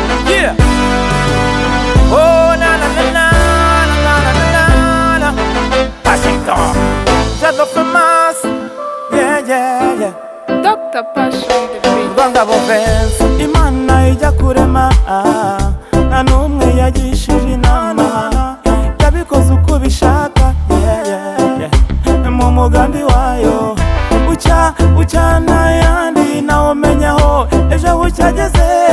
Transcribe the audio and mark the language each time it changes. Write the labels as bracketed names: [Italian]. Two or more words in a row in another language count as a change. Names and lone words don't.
[English] Yeah. Oh, na, na, na, na, na, na, na, na, na. Washington. Shadow Famous. Yeah, yeah, yeah. Doctor Passion, the beat. Rwanda Bovense. [Kinyarwanda] Imana ijya kurema, ah, nta n'umwe yagishije inama. Yabikoze uko ubishaka, [English] yeah, yeah, yeah. [Kinyarwanda] Mu mugambi wayo. Bucya, bucya n'ayandi, nawe umenya aho ejo bucya ageze.